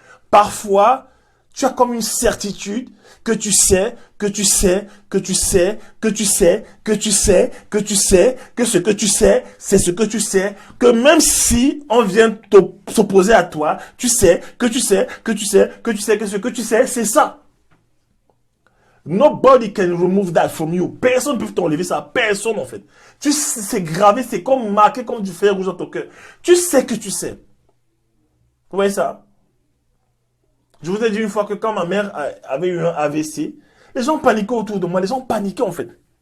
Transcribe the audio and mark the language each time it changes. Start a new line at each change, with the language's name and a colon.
French: Parfois, tu as comme une certitude que tu sais, que tu sais, que tu sais, que tu sais, que tu sais, que tu sais, que ce que tu sais, c'est ce que tu sais, que même si on vient s'opposer à toi, tu sais, que tu sais, que tu sais, que tu sais, que ce que tu sais, c'est ça.
English: Nobody can remove that from you.
French: Personne ne peut t'enlever ça. Personne, en fait. Tu sais, c'est gravé, c'est comme marqué comme du fer rouge dans ton cœur. Tu sais que tu sais. Vous voyez ça? Je vous ai dit une fois que quand ma mère avait eu un AVC, les gens paniquaient autour de moi. Les gens paniquaient, en fait.